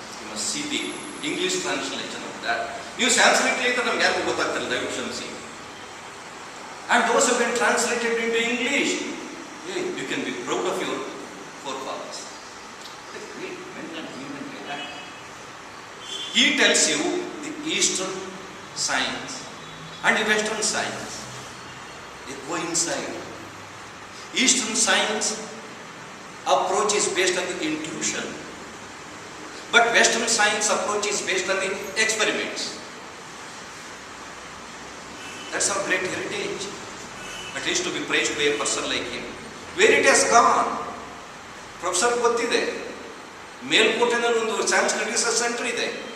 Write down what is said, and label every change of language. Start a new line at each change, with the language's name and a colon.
Kannada: ನಮ್ಮ CB
English: English translation of that.
Kannada: ನೀವು ಸಂಸ್ಕೃತ ಅಂತ ನಮ್ಗೆ ಯಾರಿಗೂ ಗೊತ್ತಾಗ್ತಿಲ್ಲ, ದಯವಿಟ್ಟು ಕ್ಷಮಿಸಿ.
English: And those who have been translated into English, hey, you can be proud of your forefathers. The great men and women like that. He tells you the Eastern science and the Western science. They coincide. Eastern science approach is based on the intuition, but Western science approach is based on the experiments. That's our great heritage. At least to be praised by a person like him. Where it has gone?
Kannada: Professor ಗೊತ್ತಿದೆ, ಮೇಲ್ಕೋಟೆನಲ್ಲಿ ಒಂದು Sanskrit research centre ಇದೆ.